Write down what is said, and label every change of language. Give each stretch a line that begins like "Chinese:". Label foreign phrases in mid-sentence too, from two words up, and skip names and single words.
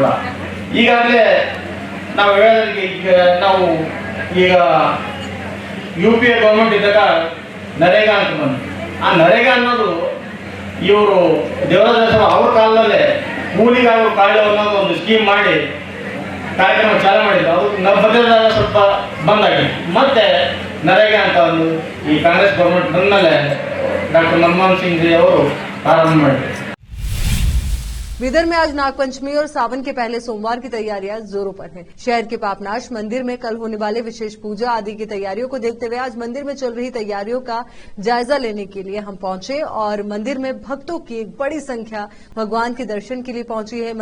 Kannada: ಈಗಾಗಲೇ ನಾವು ಹೇಳೋದಕ್ಕೆ ನಾವು ಈಗ UPA ಗೌರ್ಮೆಂಟ್ ಇದ್ದಾಗ ನರೇಗಾ ಅಂತ ಬಂದು ಆ ನರೇಗಾ ಅನ್ನೋದು ಇವರು ದೇವರಾಜ ಅವ್ರ ಕಾಲದಲ್ಲೇ ಕೂಲಿಗಾರರು ಕಾಳು ಅನ್ನೋದು ಒಂದು ಸ್ಕೀಮ್ ಮಾಡಿ ಕಾರ್ಯಕ್ರಮ ಚಾಲೂ ಮಾಡಿದ್ರು. ಅದು ಬದಲಾದ ಸ್ವಲ್ಪ ಬಂದಾಗಿತ್ತು. ಮತ್ತೆ ನರೇಗಾ ಅಂತ ಒಂದು ಈ ಕಾಂಗ್ರೆಸ್ ಗೌರ್ಮೆಂಟ್ ಬಂದಮೇಲೆ ಡಾಕ್ಟರ್ ಮನಮೋಹನ್ ಸಿಂಗ್ ಜಿ ಅವರು ಪ್ರಾರಂಭ ಮಾಡಿದ್ರು.
Hindi: बीदर में आज नागपंचमी और सावन के पहले सोमवार की तैयारियां जोरों पर हैं। शहर के पापनाश मंदिर में कल होने वाले विशेष पूजा आदि की तैयारियों को देखते हुए आज मंदिर में चल रही तैयारियों का जायजा लेने के लिए हम पहुंचे और मंदिर में भक्तों की एक बड़ी संख्या भगवान के दर्शन के लिए पहुंची है।